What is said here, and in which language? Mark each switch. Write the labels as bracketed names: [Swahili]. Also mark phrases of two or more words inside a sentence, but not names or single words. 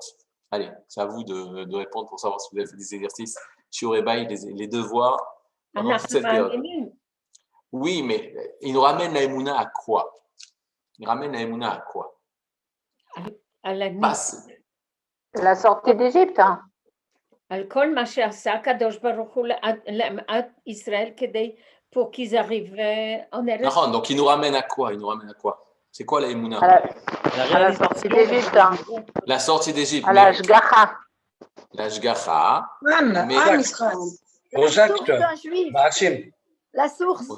[French] Allez, c'est à vous de répondre pour savoir si vous avez fait des exercices. Shiurebaï, les devoirs pendant toute cette période. Oui, mais il nous ramène la Emouna à quoi? Il ramène la Emouna à quoi? À la nuit. La sortie d'Égypte. [Hebrew] על כל מה שעשה הקדוש ברוך הוא לעם ישראל כדי [French] pour qu'ils arrivent en Eretz. Non, donc il nous ramène à quoi? Il nous ramène à quoi? C'est quoi la Emouna? À la sortie d'Égypte. La sortie d'Égypte. À la Shgacha. La Shgacha. Mais aux actes. La source.